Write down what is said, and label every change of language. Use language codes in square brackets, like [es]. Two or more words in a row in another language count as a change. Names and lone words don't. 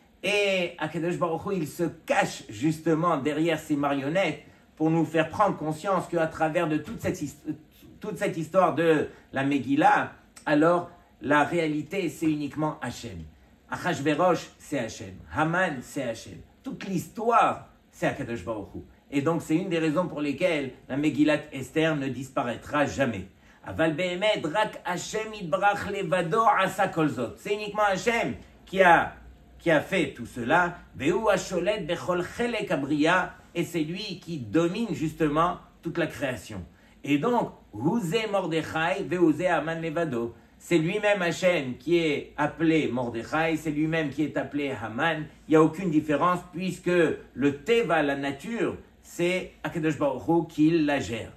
[fr] Et [he] הקדוש ברוך הוא, [fr] il se cache justement derrière ces marionnettes pour nous faire prendre conscience qu'à travers de toute cette histoire de la Megillah, alors la réalité c'est uniquement Hachem. Achashverosh c'est Hachem, Haman c'est Hachem. Toute l'histoire c'est [he] הקדוש ברוך הוא. [fr] Et donc c'est une des raisons pour lesquelles la Megillat Esther ne disparaîtra jamais. [he] אבל באמת רק השם יתברך לבדו עשה כל זאת. [fr] C'est uniquement Hachem qui a fait tout cela. [he] והוא השולט בכל חלק הבריאה. [fr] Et c'est lui qui domine justement toute la création. Et donc, [he] הוא זה מרדכי והוא זה המן לבדו. [fr] C'est lui-même Hachem qui est appelé Mordechai, c'est lui-même qui est appelé Haman. Il n'y a aucune différence puisque le Teva, la nature, c'est [he] הקדוש ברוך הוא [fr] qui la gère.